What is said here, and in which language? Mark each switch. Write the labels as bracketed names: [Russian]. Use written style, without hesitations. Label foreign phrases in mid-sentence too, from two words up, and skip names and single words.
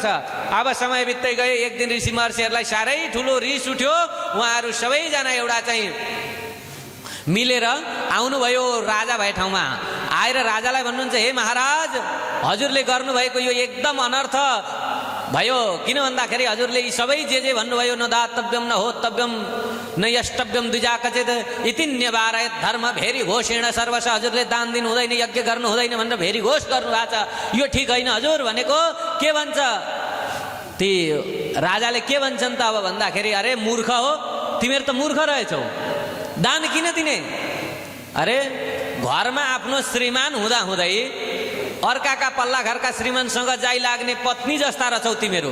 [Nepali] अब समय बित्दै गयो, एक दिन ऋषि महर्षिहरूलाई साह्रै ठुलो रिस उठ्यो। उहाँहरू सबैजना एउटा चाहिँ मिलेर आउनुभयो राजा भए ठाउँमा। आएर राजालाई भन्नुहुन्छ, हे महाराज, हजुरले गर्नुभएको यो एकदम अनर्थ भयो। किन भन्दाखेरि हजुरले यी सबै जे भन्नुभयो, [Sanskrit] न दातव्यम न होतव्यम न यष्टव्यम द्विजा कचित इति न्यवारयत धर्म भेरी घोषेण सर्वश। [Nepali] हजुरले दान दिनु हुँदैन, यज्ञ गर्नु हुँदैन भनेर भेरी घोष गर्नुभएको छ, यो ठिक होइन हजुर भनेको के भन्छ। ती राजाले के भन्छन् त अब भन्दाखेरि, अरे मूर्ख हो तिमीहरू, त मूर्ख रहेछौ, दान किन दिने। अरे घरमा आफ्नो श्रीमान हुँदा हुँदै अर्काका पल्ला घरका श्रीमानसँग जाइ लाग्ने पत्नी जस्ता रहेछौ तिमीहरू।